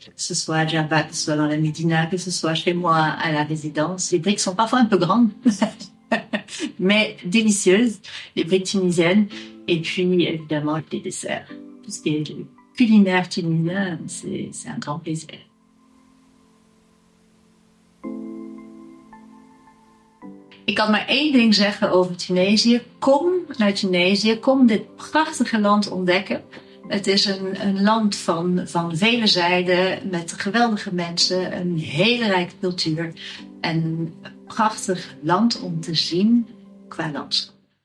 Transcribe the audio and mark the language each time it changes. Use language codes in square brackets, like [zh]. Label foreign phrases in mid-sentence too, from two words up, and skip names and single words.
[fr] Que ce soit à Djerba, que ce soit dans la Médina, que ce soit chez moi à la résidence. Les briques sont parfois un peu grandes, mais délicieuses. Les briques tunisiennes. Et puis, évidemment, les desserts. Tout ce qui est culinaire tunisien, c'est un grand plaisir. [nl] Ik kan maar één ding zeggen over Tunesië. Kom naar Tunesië. Kom dit prachtige land ontdekken. Het is een land van vele zijden, met geweldige mensen, een hele rijke cultuur en een prachtig land om te zien qua landschap.